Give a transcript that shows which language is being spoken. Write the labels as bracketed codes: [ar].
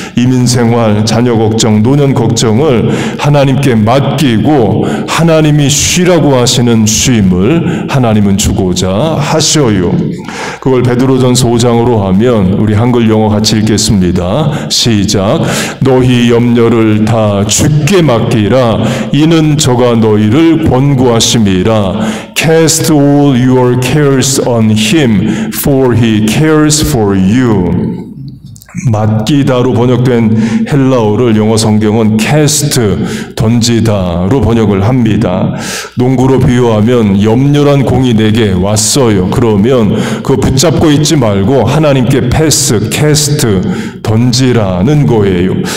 [ko] 이민생활, 자녀 걱정, 노년 걱정을 하나님께 맡기고 하나님이 쉬라고 하시는 쉼을 하나님은 주고자 하셔요. 그걸 베드로전서 5장으로 하면 우리 한글 영어 같이 읽겠습니다. 시작. 너희 염려를 다 주께 맡기라. 이는 저가 너희를 권고하심이라. [en] Cast all your cares on him, for he cares for you. [ko] 맡기다로 번역된 헬라어를 영어 성경은 cast, 던지다로 번역을 합니다. 농구로 비유하면 염려란 공이 내게 왔어요. 그러면 그거 붙잡고 있지 말고 하나님께 패스, cast, 던지라는 거예요.